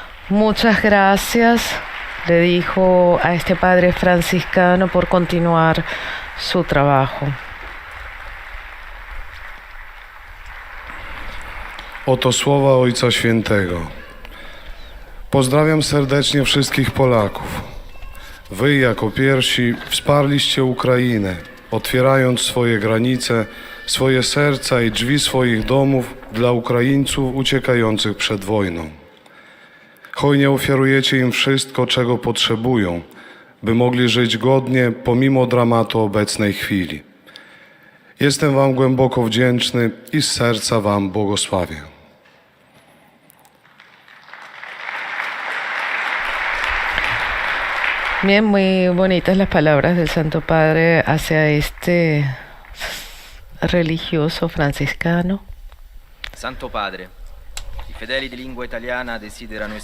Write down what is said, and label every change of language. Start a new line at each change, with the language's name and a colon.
Spanish: Muchas gracias, le dijo a este padre franciscano, por continuar su trabajo.
Polish: Oto słowa Ojca Świętego. Pozdrawiam serdecznie wszystkich Polaków. Wy jako pierwsi wsparliście Ukrainę, otwierając swoje granice, swoje serca i drzwi swoich domów dla Ukraińców uciekających przed wojną. Hojnie ofiarujecie im wszystko, czego potrzebują, by mogli żyć godnie pomimo dramatu obecnej chwili. Jestem Wam głęboko wdzięczny i z serca Wam błogosławię.
Spanish: Bien, muy bonitas las palabras del Santo Padre hacia este religioso franciscano.
Italian: Santo Padre, i fedeli di lingua italiana desiderano